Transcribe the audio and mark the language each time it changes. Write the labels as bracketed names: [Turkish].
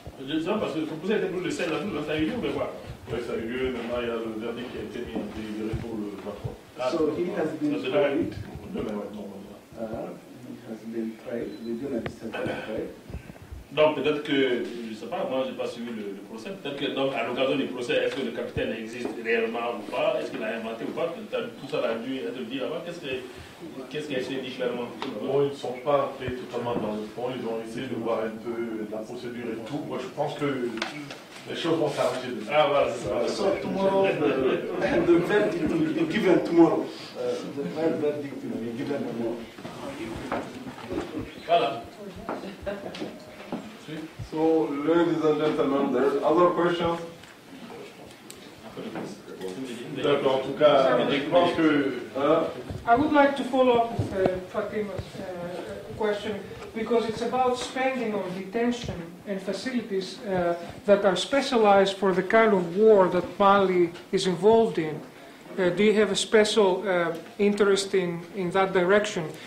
[French] Je dis ça parce que vous avez été pour le sel là, ça a eu lieu ou quoi? Oui, ça a eu lieu, maintenant il y a le verdict qui a été mis en délibéré pour le 23. [English] So he has been tried. [French] Demain, ouais, [English] He has been tried, the journalist has been tried. [French] Donc peut-être que, je ne sais pas, moi je n'ai pas suivi le procès, peut-être que donc, à l'occasion du procès, est-ce que le capitaine existe réellement ou pas, est-ce qu'il a inventé ou pas, tout ça a dû être dit là-bas, qu'est-ce qui a été dit clairement? Bon, ils ne sont pas entrés totalement dans le fond, ils ont essayé de voir un peu la procédure et tout. Moi je pense que les choses vont s'arranger. Ah voilà, c'est ça. [English] So tomorrow the verdict will be given tomorrow. The verdict will be given tomorrow. [French] Voilà. [English] So, ladies and gentlemen, there's other questions? [French] D'accord, en tout cas, je pense que... [English] I would like to follow up with Fatima's question because it's about spending on detention and facilities that are specialized for the kind of war that Mali is involved in. Do you have a special interest in that direction?